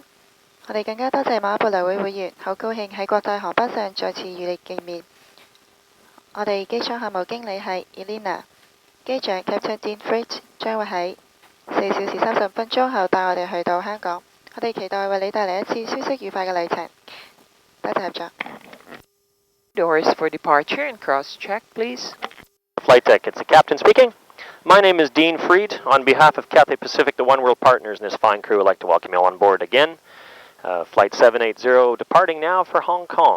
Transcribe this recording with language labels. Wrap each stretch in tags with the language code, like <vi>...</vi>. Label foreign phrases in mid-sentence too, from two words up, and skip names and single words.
<yue>我哋更加多謝某一部來會會員，好高興喺國際航班上再次與你見面。我哋機艙項目經理係 Elena， 機長 Captain Dean Fritz 將會喺4小時30分鐘後帶我哋去到香港。我哋期待為你帶嚟一次舒適愉快嘅旅程。多謝合作。</yue> <en>Doors for departure and cross-check, please. Flight deck, it's the captain speaking. My name is Dean Freed. On behalf of Cathay Pacific, the One World partners, and this fine crew, I'd like to welcome you all on board again. Flight 780 departing now for Hong Kong.</en>